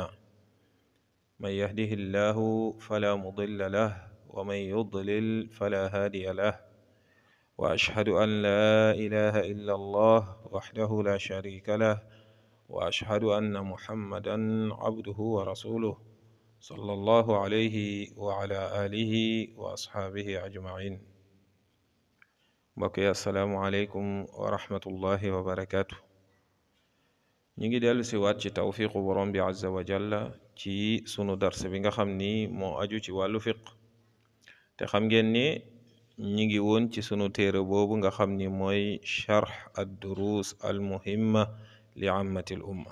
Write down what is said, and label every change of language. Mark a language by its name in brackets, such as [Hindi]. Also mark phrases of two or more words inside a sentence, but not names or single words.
[Arabic] من يهده الله فلا مضل له ومن يضلل فلا هادي له، وأشهد أن لا إله إلا الله وحده لا شريك له، وأشهد أن محمدا عبده ورسوله صلى الله عليه وعلى آله وأصحابه أجمعين. [Wolof] mbokk yi [Arabic] السلام عليكم ورحمة الله وبركاته. [Wolof] ñu ngi dellu si waat ci tawfiqu borom bi [Arabic] عز وجل [Wolof] ci sunu dars bi nga xam ni moo aju ci wàllu fiq, te xam ngeen ni ñi ngi woon ci sunu téere boobu nga xam ni mooy charx ad durus al muhimma li ammati l umma.